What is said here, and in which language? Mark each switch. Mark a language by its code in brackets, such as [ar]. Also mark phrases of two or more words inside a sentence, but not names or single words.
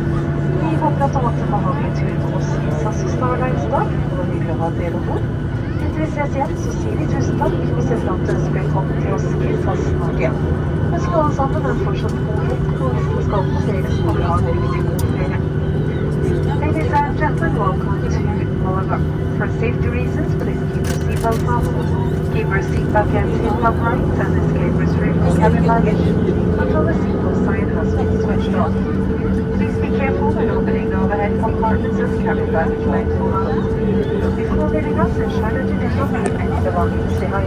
[no] Vi håper at du har hatt en behagelig tur med oss i SAS og Starlines i dag, og det er hyggelig å ha dere bord. Inntil vi ses igjen, så sier vi tusen takk, og ser frem til å ønske velkommen til oss i SAS Norge. Ønsker alle sammen en fortsatt god helg, og hvis dere skal på ferie, så må dere ha en riktig god ferie. [en] Ladies and gentlemen, welcome to Malaga. For safety reasons, please keep your seatbelt fastened, keep your seat back and seat upright, and escape restricting cabin luggage until the seatbelt sign has been switched off. Please be careful when opening the overhead compartments and cabin baggage light before leaving us, ensure that you did not leave any belongings behind.